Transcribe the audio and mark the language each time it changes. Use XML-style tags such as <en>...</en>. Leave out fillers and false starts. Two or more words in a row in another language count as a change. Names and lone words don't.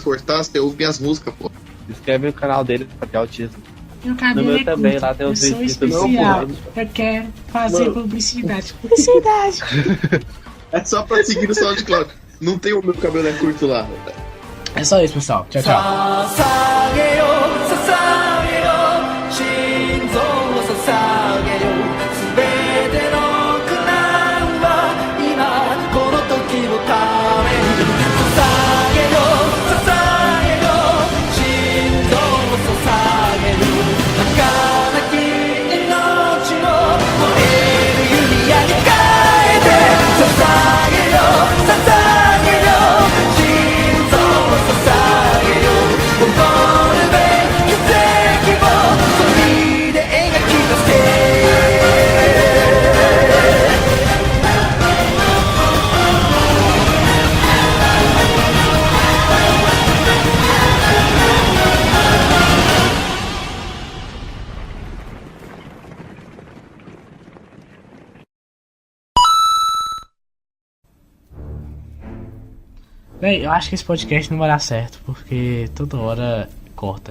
<pt>se cortar, você ouve minhas músicas, pô. Inscreve no canal dele pra ter autismo. Meu cabelo No meu é também, curto. lá tem Eu os sou vídeos do meu especial. pô. Eu quero fazer Mano. publicidade. Publicidade. É só pra seguir no SoundCloud. Não tem o meu cabelo é curto lá. É só isso, pessoal. Tchau, tchau.</pt> <ja>捧げよ捧げよ心臓を捧げよ全ての苦難は今この時のために捧げよ捧げよ心臓を捧げる儚き命を燃える弓矢に変えて捧げよ捧げよ心臓を捧げよ誇るべき奇跡を鳥で描き出せ</ja> <pt>Véi, eu acho que esse podcast não vai dar certo, porque toda hora corta.</pt>